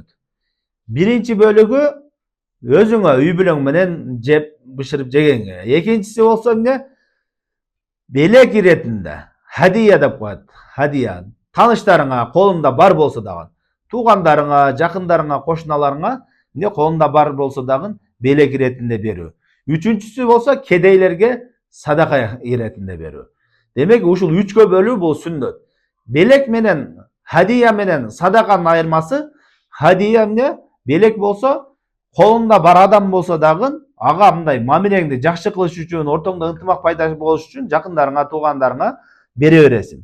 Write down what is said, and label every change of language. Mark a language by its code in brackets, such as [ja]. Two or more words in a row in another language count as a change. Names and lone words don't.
[ky] Биринчи бөлүгү өзүңө үй бүлөң менен жеп, бышырып жегенге. Экинчиси болсо эмне? Белек иретинде, хадия деп коет. Хадия. Таныштарыңа колуңда бар болсо дагы, туугандарыңа, жакындарыңа, кошуналарыңа эмне колунда бар болсо дагы белек иретинде берүү. Үчүнчүсү болсо кедейлерге садака иретинде берүү. Demek ушул 3кө бөлүү бул сүннөт. Белек менен хадия менен садаканын айырмасы, хадия эмне? Белек болсо колунда бар адам болсо дагы ага мындай мамилеңди жакшы кылыш үчүн, ортоңдо ынтымак пайда болуш үчүн жакындарыңа, туугандарыңа бере бересиң.